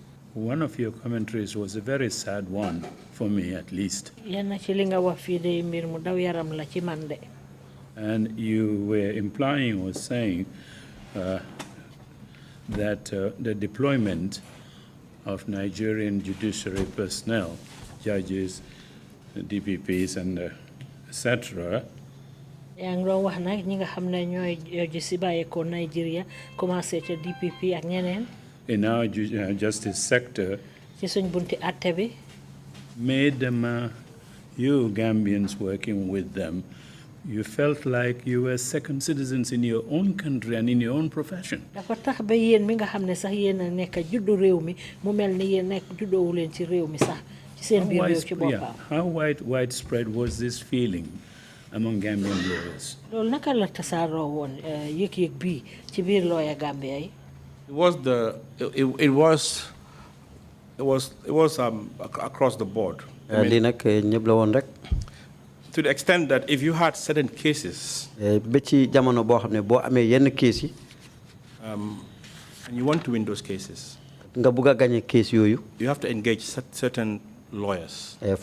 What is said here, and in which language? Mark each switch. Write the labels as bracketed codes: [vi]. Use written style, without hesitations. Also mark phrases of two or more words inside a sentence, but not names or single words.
[en] One of your commentaries was a very sad one, for me at least. [wo] Yenna ci li nga wax fi de mbir mu daw yaram la ci man de. [en] And you were implying or saying that the deployment of Nigerian judiciary personnel, judges, DPPs, and etc., [wo] yaa ngi doon wax nag ñi nga xam ne ñooy ji si bàyyeekoo Nigeria commencé ca DPP ak ñeneen. [en] in our justice sector, [wo] ci suñ bunti àtte bi. [en] made them, you Gambians working with them, you felt like you were second citizens in your own country and in your own profession. [wo] dafa tax ba yéen mi nga xam ne sax yéen a nekk juddu réew mi mu mel ni yéen nekk juddoowu leen ci réew mi sax ci seen biir réew ci boppam. [en] How widespread was this feeling among Gambian lawyers? [wo] loolu naka la tasaaroo woon yëg-yëg bii ci biir lawyer Gambia yi. [en] It was across the board. I mean, to the extent that if you had certain cases, and you want to win those cases, you have to engage certain lawyers.